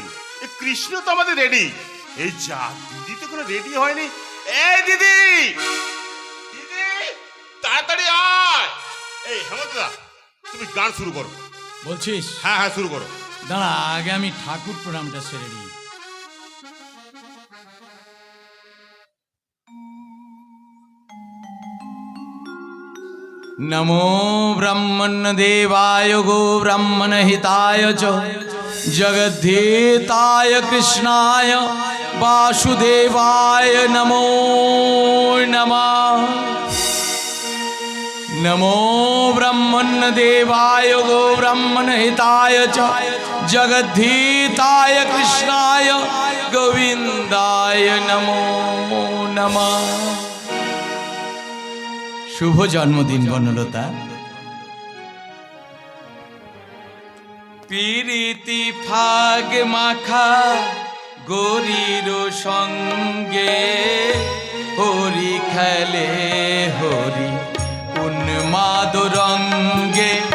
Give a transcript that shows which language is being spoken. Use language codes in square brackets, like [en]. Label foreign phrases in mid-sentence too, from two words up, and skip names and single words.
[bn] এই কৃষ্ণ তো আমাদের রেডি। এই যা, দিদি তো কোনো রেডি হয়নি। এই দিদি, দিদি তাড়াতাড়ি আয়। এই হেমন্ত দা, তুমি গান শুরু করো। বলছিস? হ্যাঁ হ্যাঁ শুরু করো। দাঁড়া, আগে আমি ঠাকুর প্রণামটা সেরে নিই। [sa] नमो ब्रह्मण देवाय गो ब्रह्मण हिताय च जगद्धेताय कृष्णाय वासुदेवाय नमो नमः। नमो ब्रह्मण देवाय गो ब्रह्मण हिताय च जगद्धेताय कृष्णाय गोविंदाय नमो नमः। [bn] শুভ জন্মদিন বনলতা। প্রীতি ফাগ মাখা গরির সঙ্গে হরি খেলে হরি উন্মাদ রঙ্গে।